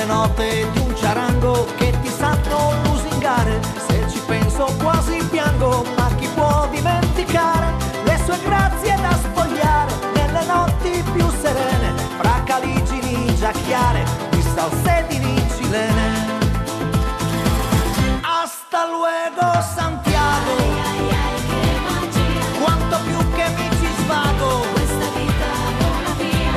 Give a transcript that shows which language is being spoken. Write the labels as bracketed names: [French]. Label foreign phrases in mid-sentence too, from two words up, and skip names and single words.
[Italian] note di un ciarango che ti sanno lusingare. Se ci penso quasi piango, ma chi può dimenticare le sue grazie da spogliare nelle notti più serene, fra caligini giacchiare di salsedini cilene. [Spanish] Hasta luego Santiago, [Italian] quanto più che mi ci svago, questa vita vola via.